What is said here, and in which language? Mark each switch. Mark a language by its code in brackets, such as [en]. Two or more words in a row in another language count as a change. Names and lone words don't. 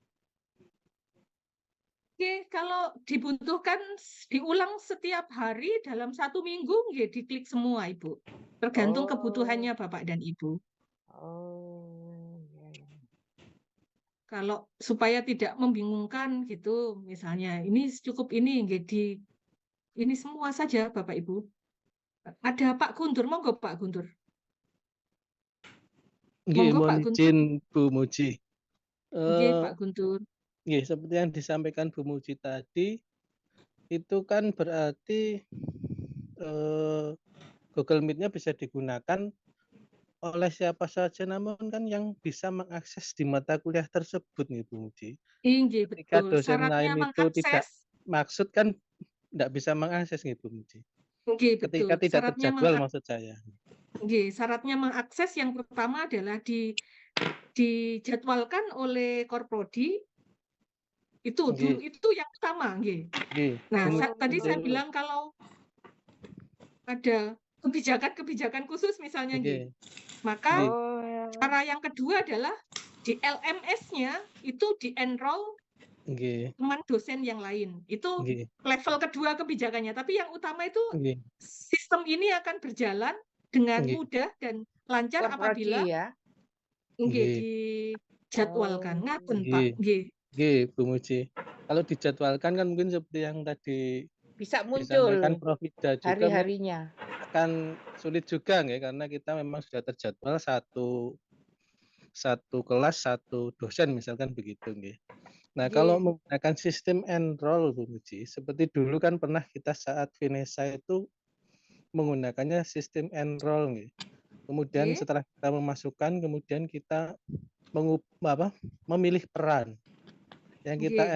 [id] oke, kalau dibutuhkan diulang setiap hari dalam 1 minggu, ya diklik semua Ibu. Tergantung kebutuhannya Bapak dan Ibu. Oh, ya, ya. Kalau supaya tidak membingungkan gitu, misalnya ini cukup ini, jadi ini semua saja Bapak Ibu. Ada Pak Guntur, monggo Pak Guntur. Nggih, Monggo Pak mohon Guntur. izin Bu Muji. Nggih, Pak Guntur. Nggih, seperti yang disampaikan Bu Muji tadi, itu kan berarti Google Meet-nya bisa digunakan oleh siapa saja, namun kan yang bisa mengakses di mata kuliah tersebut nih Bu Muji. Nggih, Ketika betul. dosen Syaratnya lain itu tidak mengakses. maksud kan tidak bisa mengakses nih Bu Muji. Nggih, Ketika betul. tidak Syaratnya terjadwal maksud saya. Nggih, syaratnya mengakses yang pertama adalah dijadwalkan oleh Korprodi. Itu dulu, Nggih, itu yang utama, nggih. nggih. Nah, Bu tadi saya Muji. bilang kalau ada kebijakan-kebijakan khusus misalnya, nggih. Nggih. Maka Nggih. cara yang kedua adalah di LMS-nya itu di-enroll Nggih. teman dosen yang lain. Itu Nggih. level kedua kebijakannya. Tapi yang utama itu Nggih. sistem ini akan berjalan dengan Nggih. mudah dan lancar Korprodi apabila ya. nggih Nggih. dijadwalkan. Ngaten, Pak. Nggih. Nggih. Nggih, Bu Muji. Kalau dijadwalkan kan mungkin seperti yang tadi Bisa disampaikan muncul Prof. Ida juga hari-harinya. kan sulit juga nggih, karena kita memang sudah terjadwal satu kelas satu dosen misalkan begitu nggih. Nah, Nggih. kalau menggunakan sistem enroll Bu Muji, seperti dulu kan pernah kita saat Finesa itu menggunakannya sistem enroll nggih. Kemudian Nggih. setelah kita memasukkan, kemudian kita memilih peran. Yang kita